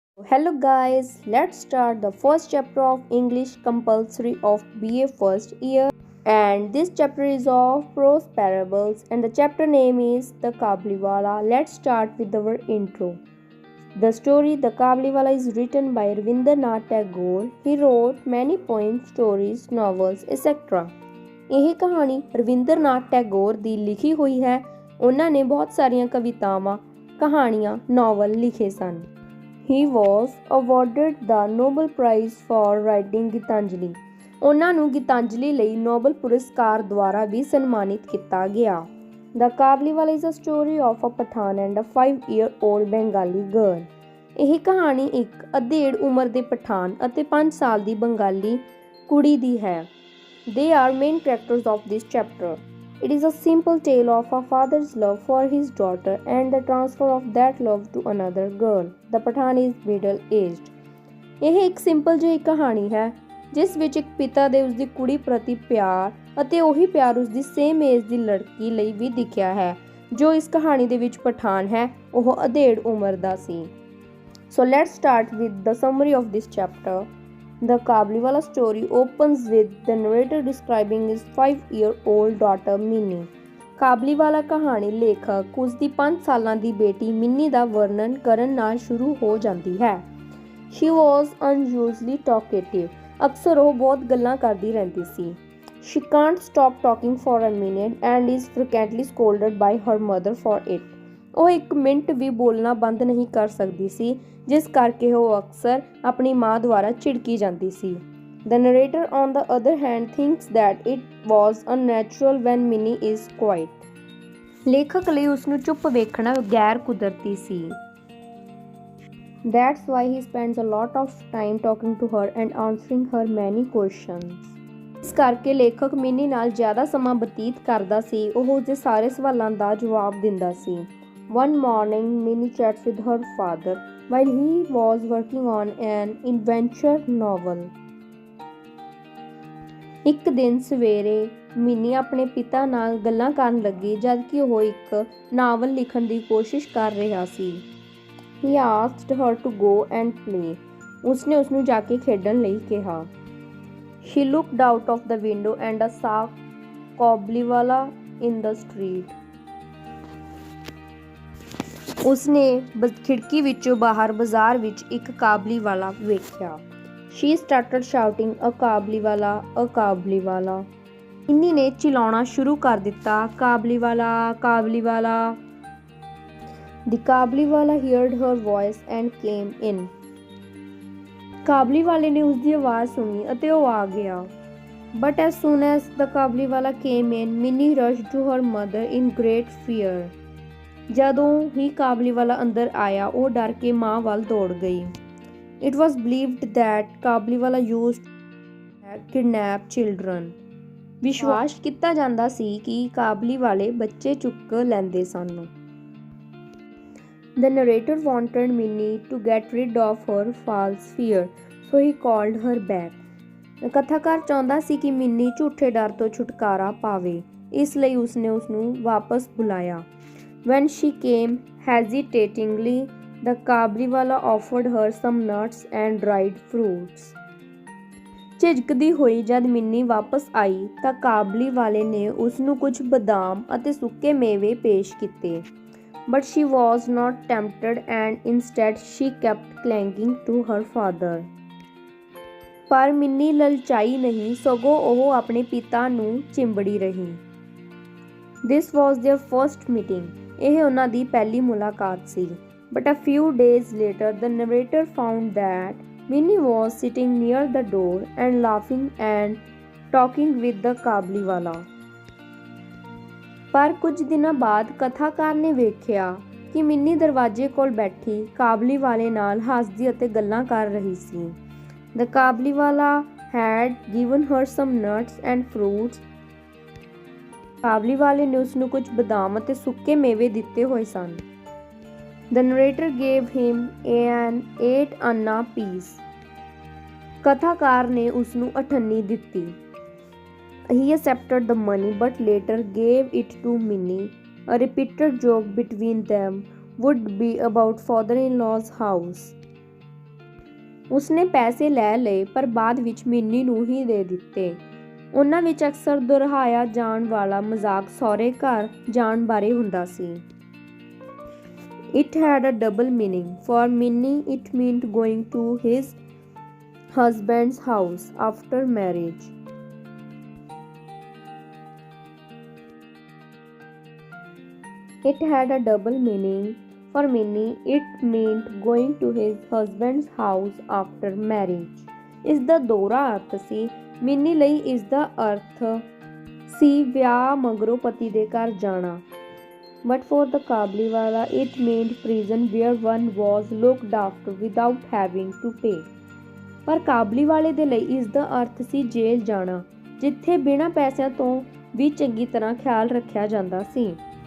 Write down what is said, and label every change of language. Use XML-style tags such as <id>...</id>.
<en>Hello guys, let's start the first chapter of English compulsory of BA first year, and this chapter is of prose parables and the chapter name is The Kabliwala. Let's start with our intro. The story The Kabliwala is written by Rabindranath Tagore. He wrote many poems, stories, novels, etc.</en> <pa>ਇਹ ਕਹਾਣੀ ਰਵਿੰਦਰਨਾਥ ਟੈਗੋਰ ਦੀ ਲਿਖੀ ਹੋਈ ਹੈ। ਉਹਨਾਂ ਨੇ ਬਹੁਤ ਸਾਰੀਆਂ ਕਵਿਤਾਵਾਂ, ਕਹਾਣੀਆਂ, ਨਾਵਲ ਲਿਖੇ ਸਨ।</pa> <en>He was awarded the Nobel Prize for writing Gitanjali.</en> <pa>ਉਹਨਾਂ ਨੂੰ ਗੀਤਾਂਜਲੀ ਲਈ ਨੋਬਲ ਪੁਰਸਕਾਰ ਦੁਆਰਾ ਵੀ ਸਨਮਾਨਿਤ ਕੀਤਾ ਗਿਆ।</pa> <en>The Kabliwala is a story of a Pathan and a 5-year-old Bengali girl.</en> <pa>ਇਹ ਕਹਾਣੀ ਇੱਕ ਅਧੇੜ ਉਮਰ ਦੇ ਪਠਾਨ ਅਤੇ 5 ਸਾਲ ਦੀ ਬੰਗਾਲੀ ਕੁੜੀ ਦੀ ਹੈ।</pa> <en>They are main characters of this chapter. It is a simple tale of a father's love for his daughter and the transfer of that love to another girl. The Pathan is middle-aged.</en> <pa>ਇਹ ਇੱਕ simple ਜਿਹੀ ਕਹਾਣੀ ਹੈ ਜਿਸ ਵਿੱਚ ਇੱਕ ਪਿਤਾ ਦੇ ਉਸਦੀ ਕੁੜੀ ਪ੍ਰਤੀ ਪਿਆਰ ਅਤੇ ਉਹੀ ਪਿਆਰ ਉਸਦੀ ਸੇਮ ਏਜ ਦੀ ਲੜਕੀ ਲਈ ਵੀ ਦਿਖਿਆ ਹੈ। ਜੋ ਇਸ ਕਹਾਣੀ ਦੇ ਵਿੱਚ ਪਠਾਨ ਹੈ ਉਹ ਅਧੇੜ ਉਮਰ ਦਾ ਸੀ।</pa> <en>So let's start with the summary of this chapter. The Kabliwala story opens with the narrator describing his 5-year-old daughter Minnie.</en> <pa>ਕਾਬਲੀਵਾਲਾ ਕਹਾਣੀ ਲੇਖਕ ਉਸਦੀ 5 ਸਾਲਾਂ ਦੀ ਬੇਟੀ ਮਿੰਨੀ ਦਾ ਵਰਣਨ ਕਰਨ ਨਾਲ ਸ਼ੁਰੂ ਹੋ ਜਾਂਦੀ ਹੈ।</pa> <en>She was unusually talkative.</en> <pa>ਅਕਸਰ ਉਹ ਬਹੁਤ ਗੱਲਾਂ ਕਰਦੀ ਰਹਿੰਦੀ ਸੀ।</pa> <en>She can't stop talking for a minute and is frequently scolded by her mother for it.</en> <pa>ਉਹ ਇੱਕ ਮਿੰਟ ਵੀ ਬੋਲਣਾ ਬੰਦ ਨਹੀਂ ਕਰ ਸਕਦੀ ਸੀ, ਜਿਸ ਕਰਕੇ ਉਹ ਅਕਸਰ ਆਪਣੀ ਮਾਂ ਦੁਆਰਾ ਝਿੜਕੀ ਜਾਂਦੀ ਸੀ।</pa> <en>The narrator on the other hand thinks that it was unnatural when Minnie is quiet.</en> <pa>ਲੇਖਕ ਲਈ ਉਸਨੂੰ ਚੁੱਪ ਵੇਖਣਾ ਗੈਰ ਕੁਦਰਤੀ ਸੀ।</pa> <en>That's why he spends a lot of time talking to her and answering her many questions.</en> <pa>ਇਸ ਕਰਕੇ ਲੇਖਕ ਮਿੰਨੀ ਨਾਲ ਜ਼ਿਆਦਾ ਸਮਾਂ ਬਤੀਤ ਕਰਦਾ ਸੀ। ਉਹ ਉਸਦੇ ਸਾਰੇ ਸਵਾਲਾਂ ਦਾ ਜਵਾਬ ਦਿੰਦਾ ਸੀ।</pa> <en>One morning, Minnie chats with her father while he was working on an adventure novel.</en> <pa>ਇੱਕ ਦਿਨ ਸਵੇਰੇ ਮਿੰਨੀ ਆਪਣੇ ਪਿਤਾ ਨਾਲ ਗੱਲਾਂ ਕਰਨ ਲੱਗੀ ਜਦ ਕਿ ਉਹ ਇੱਕ ਨਾਵਲ ਲਿਖਣ ਦੀ ਕੋਸ਼ਿਸ਼ ਕਰ ਰਿਹਾ ਸੀ।</pa> <en>He asked her to go and play.</en> <pa>ਉਸਨੇ ਉਸਨੂੰ ਜਾ ਕੇ ਖੇਡਣ ਲਈ ਕਿਹਾ।</pa> <en>She looked out of the window and saw Kabliwala in the street.</en> <pa>ਉਸਨੇ ਖਿੜਕੀ ਵਿੱਚੋਂ ਬਾਹਰ ਬਾਜ਼ਾਰ ਵਿੱਚ ਇੱਕ ਕਾਬਲੀਵਾਲਾ ਵੇਖਿਆ।</pa> <en>She started shouting, "A Kabliwala, a Kabliwala."</en> <pa>Mini ਨੇ ਚਿਲਾਉਣਾ ਸ਼ੁਰੂ ਕਰ ਦਿੱਤਾ, "ਕਾਬਲੀਵਾਲਾ, ਕਾਬਲੀਵਾਲਾ."</pa> <en>The Kabliwala heard her voice and came in.</en> <pa>ਕਾਬਲੀਵਾਲੇ ਨੇ ਉਸਦੀ ਆਵਾਜ਼ ਸੁਣੀ ਅਤੇ ਉਹ ਆ ਗਿਆ।</pa> <en>But as soon as the Kabliwala came in, Minnie rushed to her mother in great fear.</en> <pa>ਜਦੋਂ ਹੀ ਕਾਬਲੀਵਾਲਾ ਅੰਦਰ ਆਇਆ ਉਹ ਡਰ ਕੇ ਮਾਂ ਵੱਲ ਦੌੜ ਗਈ।</pa> <en>It was believed that Kabuliwala used to kidnap children.</en> <pa>ਵਿਸ਼ਵਾਸ ਕੀਤਾ ਜਾਂਦਾ ਸੀ ਕਿ ਕਾਬਲੀਵਾਲੇ ਬੱਚੇ ਚੁੱਕ ਲੈਂਦੇ ਸਨ।</pa> <en>The narrator wanted Minnie to get rid of her false fear, so he called her back.</en> <pa>ਕਥਾਕਾਰ ਚਾਹੁੰਦਾ ਸੀ ਕਿ ਮਿੰਨੀ ਝੂਠੇ ਡਰ ਤੋਂ ਛੁਟਕਾਰਾ ਪਾਵੇ, ਇਸ ਲਈ ਉਸਨੇ ਉਸਨੂੰ ਵਾਪਸ ਬੁਲਾਇਆ।</pa> <en>When she came hesitatingly, the Kabliwala offered her some nuts and dried fruits.</en> <pa>ਝਿਜਕਦੀ ਹੋਈ ਜਦ ਮਿੰਨੀ ਵਾਪਸ ਆਈ ਤਾਂ ਕਾਬਲੀਵਾਲੇ ਨੇ ਉਸਨੂੰ ਕੁਝ ਬਦਾਮ ਅਤੇ ਸੁੱਕੇ ਮੇਵੇ ਪੇਸ਼ ਕੀਤੇ।</pa> <en>But she was not tempted and instead she kept clinging to her father.</en> <pa>ਪਰ ਮਿੰਨੀ ਲਲਚਾਈ ਨਹੀਂ, ਸਗੋਂ ਉਹ ਆਪਣੇ ਪਿਤਾ ਨੂੰ ਚਿੰਬੜੀ ਰਹੀ।</pa> <en>This was their first meeting.</en> <pa>ਇਹ ਉਹਨਾਂ ਦੀ ਪਹਿਲੀ ਮੁਲਾਕਾਤ ਸੀ।</pa> <en>But a few days later, the narrator found that Minnie was sitting near the door and laughing and talking with the Kabliwala.</en> <pa>ਪਰ ਕੁਝ ਦਿਨਾਂ ਬਾਅਦ ਕਥਾਕਾਰ ਨੇ ਵੇਖਿਆ ਕਿ ਮਿੰਨੀ ਦਰਵਾਜ਼ੇ ਕੋਲ ਬੈਠੀ ਕਾਬਲੀਵਾਲੇ ਨਾਲ ਹੱਸਦੀ ਅਤੇ ਗੱਲਾਂ ਕਰ ਰਹੀ ਸੀ।</pa> <en>The Kabliwala had given her some nuts and fruits.</en> <pa>ਕਾਬਲੀਵਾਲੇ ਨੇ ਉਸਨੂੰ ਕੁਝ ਬਦਾਮ ਅਤੇ ਸੁੱਕੇ ਮੇਵੇ ਦਿੱਤੇ ਹੋਏ ਸਨ।</pa> <en>The narrator gave him an 8 anna piece.</en> <pa>ਕਥਾਕਾਰ ਨੇ ਉਸਨੂੰ ਅਠੰਨੀ ਦਿੱਤੀ।</pa> <en>He accepted the money but later gave it to Minnie. A repeated joke between them would be about father-in-law's house.</en> <pa>ਉਸਨੇ ਪੈਸੇ ਲੈ ਲਏ ਪਰ ਬਾਅਦ ਵਿੱਚ ਮਿੰਨੀ ਨੂੰ ਹੀ ਦੇ ਦਿੱਤੇ। ਉਹਨਾਂ ਵਿੱਚ ਅਕਸਰ ਦੁਹਰਾਇਆ ਜਾਣ ਵਾਲਾ ਮਜ਼ਾਕ ਸਹੁਰੇ ਘਰ ਜਾਣ ਬਾਰੇ ਹੁੰਦਾ ਸੀ।</pa> <en>It had a double meaning. For Minnie, it meant going to his husband's house after marriage. It had a double meaning. For Minnie, it meant going to his husband's house after marriage.</en> <pa>ਇਸ ਦਾ ਦੋਹਰਾ ਅਰਥ ਸੀ। Mini ਲਈ ਇਸ ਦਾ ਅਰਥ ਸੀ ਵਿਆਹ ਮਗਰੋਂ ਪਤੀ ਦੇ ਘਰ ਜਾਣਾ।</pa> <en>But for the Kabliwala, it meant prison where one was looked after without having to pay.</en> <pa>ਪਰ ਕਾਬਲੀ ਵਾਲੇ ਦੇ ਲਈ ਇਸ ਦਾ ਅਰਥ ਸੀ ਜੇਲ੍ਹ ਜਾਣਾ, ਜਿੱਥੇ ਬਿਨਾਂ ਪੈਸਿਆਂ ਤੋਂ ਵੀ ਚੰਗੀ ਤਰ੍ਹਾਂ ਖਿਆਲ ਰੱਖਿਆ ਜਾਂਦਾ ਸੀ।</pa>